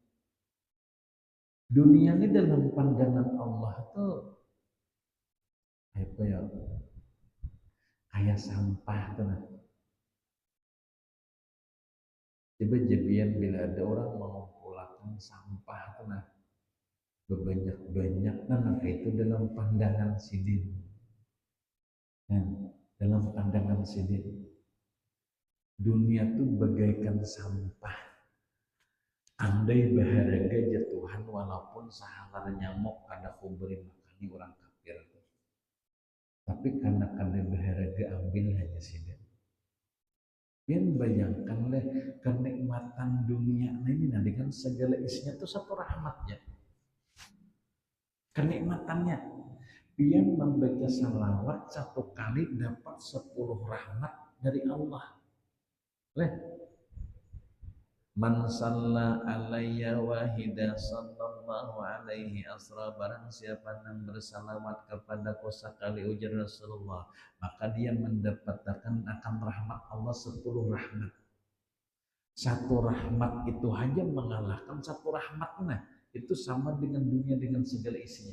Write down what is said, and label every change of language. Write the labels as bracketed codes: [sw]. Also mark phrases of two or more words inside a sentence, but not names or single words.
[id] Dunia ini dalam pandangan Allah itu apa ya? [bjn] Kayak sampah tuh. Coba jebian bila ada orang mengumpulkan sampah tuh berbanyak-banyak, maka itu dalam pandangan sidin. Dalam pandangan sidin, dunia itu bagaikan sampah. Andai baharaga jatuhan walaupun sahalar nyamuk kada kuberi makani orang kafir. Tapi karena kada baharaga ambil hanya sidin. [id] Yang bayangkanlah kenikmatan dunia ini dengan segala isinya itu satu rahmatnya. Kenikmatannya, dia membaca salawat satu kali dapat 10 rahmat dari Allah. [ar] من صلى علي واحدة صلى الله عليه عشرا, [id] barang siapa yang bersalawat kepadaku sekali ujar Rasulullah, maka dia mendapatkan akan rahmat Allah 10 rahmat. Satu rahmat itu hanya mengalahkan satu rahmatnya. Itu sama dengan dunia dengan segala isinya.